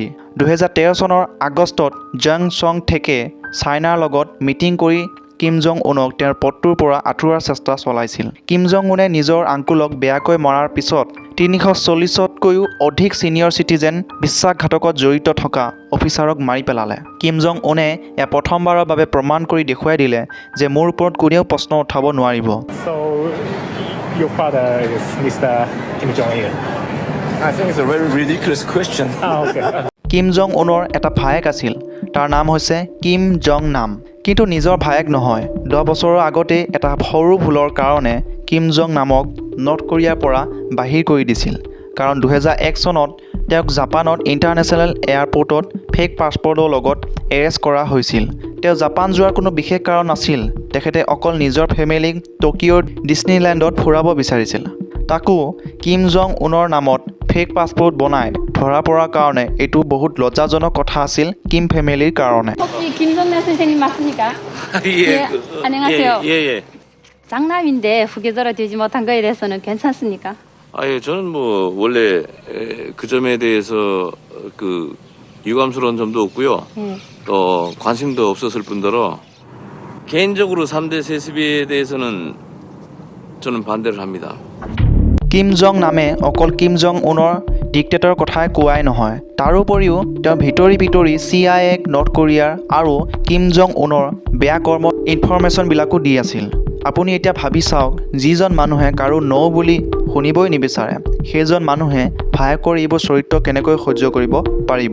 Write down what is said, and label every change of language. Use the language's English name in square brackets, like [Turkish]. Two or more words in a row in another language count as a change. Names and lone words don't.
[Assamese] 2013 চনৰ আগষ্টত জেং চং থেকে চাইনাৰ লগত মিটিং কৰি কিম জং উনক তেওঁৰ পদটোৰ পৰা আঁতৰোৱাৰ চেষ্টা চলাইছিল। কিম জং উনে নিজৰ আংকুলক বেয়াকৈ মৰাৰ পিছত 340তকৈও অধিক [English] senior citizen [Assamese] বিশ্বাসঘাতকত জড়িত থকা অফিচাৰক মাৰি পেলালে। কিম জং উনে এয়া প্ৰথমবাৰৰ বাবে প্ৰমাণ কৰি দেখুৱাই দিলে যে মোৰ ওপৰত কোনেও প্ৰশ্ন উঠাব নোৱাৰিব। [English] So, your father is Mr. Kim Jong-il? I think it's a very ridiculous question. Okay. [Assamese] কিম জং উনৰ এটা ভায়েক আছিল, তাৰ নাম হৈছে কিম জং নাম। কিন্তু নিজৰ ভায়েক নহয়। 10 বছৰৰ আগতে এটা সৰু ভুলৰ কাৰণে কিম জং নামক নৰ্থ কোৰিয়াৰ পৰা বাহিৰ কৰি দিছিল, কাৰণ 2001 চনত তেওঁক জাপানত [English] international airport fake passport [Assamese] লগত এৰেষ্ট কৰা হৈছিল। তেওঁ জাপান যোৱাৰ কোনো বিশেষ কাৰণ নাছিল, তেখেতে অকল নিজৰ ফেমিলিক টকিঅ'ৰ ডিছনীলেণ্ডত ফুৰাব বিচাৰিছিল। তাকো কিম জং উনৰ নামত [English] fake passport [Assamese] বনাই ধৰা পৰাৰ কাৰণে এইটো বহুত লজ্জাজনক কথা আছিল কিম ফেমিলিৰ কাৰণে। [Korean] 혹시 김정 김정란 선생님 맞습니까? 예, 안녕하세요. 예. 장남인데 후계자로 되지 못한 거에 대해서는 괜찮습니까? 예, 저는 뭐 원래 그 점에 대해서 그 유감스러운 점도 없고요. 예. 또 관심도 없었을 뿐더러 개인적으로 3대 세습에 대해서는 저는 반대를 합니다. [Assamese] কিম জং নামে অকল কিম জং উনৰ ডিক্টেটৰ কথাই কোৱাই নহয়, তাৰোপৰিও তেওঁ ভিতৰি CIA-ক নৰ্থ কোৰিয়াৰ আৰু কিম জং উনৰ বেয়া কৰ্মৰ ইনফৰমেশ্যনবিলাকো দি আছিল। আপুনি এতিয়া ভাবি চাওক, যিজন মানুহে কাৰো ন বুলি শুনিবই নিবিচাৰে, সেইজন মানুহে ভায়েকৰ এইবোৰ চৰিত্ৰ কেনেকৈ সহ্য কৰিব পাৰিব।